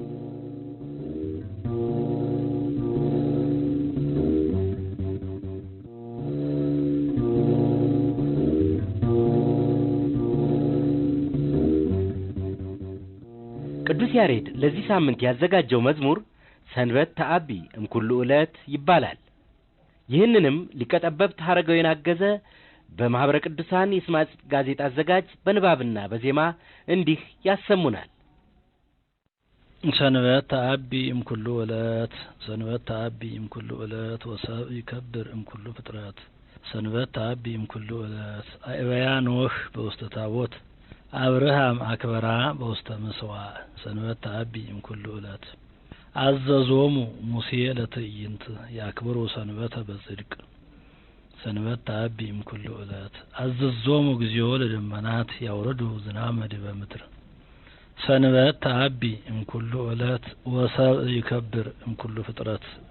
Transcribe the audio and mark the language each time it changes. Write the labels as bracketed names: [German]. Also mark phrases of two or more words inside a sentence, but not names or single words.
[Amharic] ቅዱስ ያሬድ ለዚህ ሳምንት ያዘጋጀው መዝሙር ሰንበት ተአቢ እምኩሉ ዕለት ይባላል። ይህንንም ሊቀጠበብት ሐረገወይን አገዘ በማህበረ ቅዱሳን የስማጽ ጋዜጣ አዘጋጅ በንባብና በዜማ እንዲህ ያሰሙናል። [Geez] ሰንበት ተአቢ እምኩሉ ዕለት፣ ሰንበት ተአቢ እምኩሉ ዕለት ወሰብ ይከብር እምኩሉ ፍጥረት። ሰንበት ተአቢ እምኩሉ ዕለት አእበያ ኖህ በውስተ ታቦት አብርሃም አክበራ በውስተ ምስዋዕ። ሰንበት ተአቢ እምኩሉ ዕለት አዘዞሙ ሙሴ ለትዕይንት ያክብሩ ሰንበተ በጽድቅ። ሰንበት ተአቢ እምኩሉ ዕለት አዘዞሙ እግዚኦ ለደመናት ያውርዱ ዝናመ ዲበ ምድር። ሰንበት ተአቢ እምኩሉ ዕለት ወሰብ ይከብር እምኩሉ ፍጥረት።